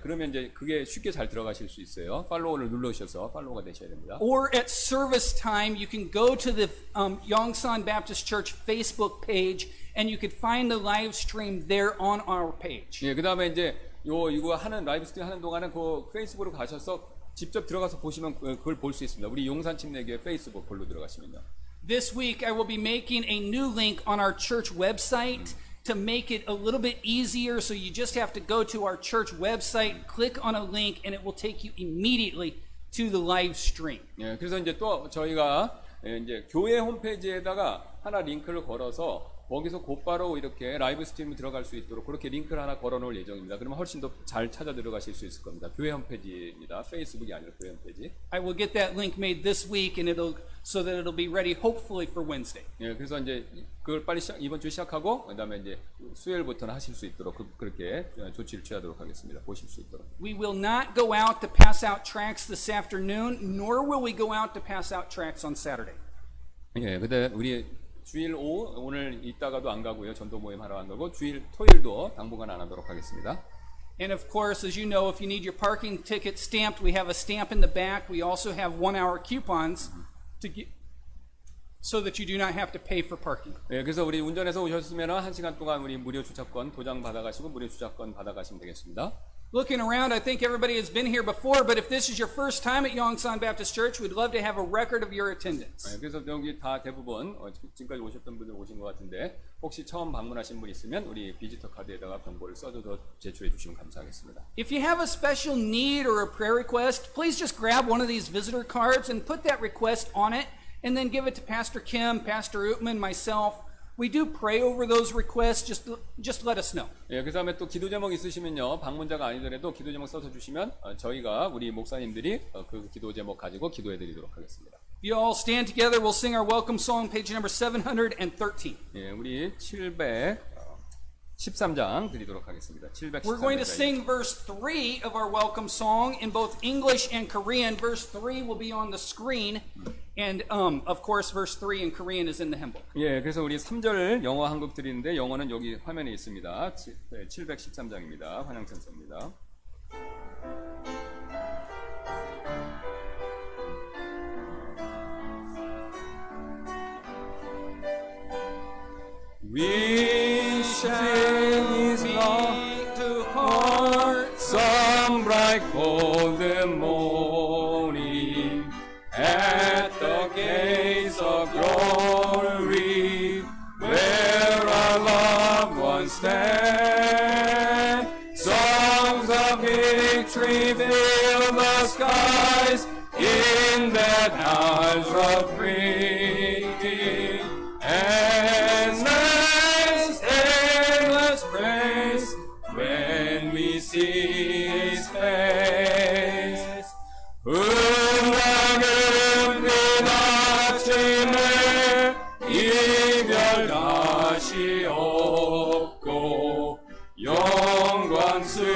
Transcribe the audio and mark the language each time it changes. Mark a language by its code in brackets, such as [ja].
[ko] 그러면 이제 그게 쉽게 잘 들어가실 수 있어요. 팔로우를 눌러주셔서 팔로우가 되셔야 됩니다. [en] Or at service time, you can go to the Yongsan Baptist Church Facebook page, and you could find the live stream there on our page. [ko] 예, 그 다음에 이제 이거 하는 라이브 스트림 하는 동안에 그 페이스북으로 가셔서 직접 들어가서 보시면 그걸 볼 수 있습니다. 우리 용산 침례교회 페이스북 볼로 들어가시면요. [en] This week, I will be making a new link on our church website to make it a little bit easier. So you just have to go to our church website, click on a link, and it will take you immediately to the live stream. [ko] 예, 그래서 이제 또 저희가 이제 교회 홈페이지에다가 하나 링크를 걸어서 거기서 곧바로 이렇게 라이브 스트리밍 들어갈 수 있도록 그렇게 링크를 하나 걸어 놓을 예정입니다. 그러면 훨씬 더 잘 찾아 들어가실 수 있을 겁니다. 교회 홈페이지입니다. 페이스북이 아니라 교회 홈페이지. [en] I will get that link made this week, and so that it'll be ready hopefully for Wednesday. [ko] 예, 그래서 이제 그걸 빨리 이번 주 시작하고 그다음에 이제 수요일부터는 하실 수 있도록 그렇게 조치를 취하도록 하겠습니다. 보실 수 있도록. [en] We will not go out to pass out tracts this afternoon, nor will we go out to pass out tracts on Saturday. [ko] 예, 근데 우리 주일 오후 오늘 이따가도 안 가고요. 전도 모임 하러 안 가고 주일 토요일도 당분간 안 하도록 하겠습니다. [en] And of course, as you know, if you need your parking ticket stamped, we have a stamp in the back. We also have 1-hour coupons to get, so that you do not have to pay for parking. [ko] 예, 그래서 우리 운전해서 오셨으면 1시간 동안 우리 무료 주차권 도장 받아가시고 무료 주차권 받아가시면 되겠습니다. [en] Looking around, I think everybody has been here before, but if this is your first time at Yongsan Baptist Church, we'd love to have a record of your attendance. [ko] 예, 그래서 여기 다 대부분 지금까지 오셨던 분들 오신 것 같은데 혹시 처음 방문하신 분 있으면 우리 비지터 카드에다가 정보를 써서 제출해 주시면 감사하겠습니다. [en] If you have a special need or a prayer request, please just grab one of these visitor cards and put that request on it, and then give it to Pastor Kim, Pastor Utman, myself. We do pray over those requests. Just let us know. [ko] 예, 그 다음에 또 기도 제목 있으시면요, 방문자가 아니더라도 기도 제목 써서 주시면 저희가 우리 목사님들이 그 기도 제목 가지고 기도해 드리도록 하겠습니다. [en] You all stand together. We'll sing our welcome song, page number 713. [ko] 예, 우리 713장 드리도록 하겠습니다. 713장. [en] We're going to sing verse 3 of our welcome song in both English and Korean. Verse 3 will be on the screen. And of course, verse 3 in Korean is in the hymn book. [ko] 예, 그래서 우리 3절 영어 한국 드리는데 영어는 여기 화면에 있습니다. 713장입니다. 환영찬송입니다. [en] We sing His love to heart, some bright golden morning, at the gates of glory, where our loved ones stand. Songs of victory fill the skies in that house of freedom. And endless praise when we see His face. [ko] 은하금 아침에 이별 다시 없고 영광스런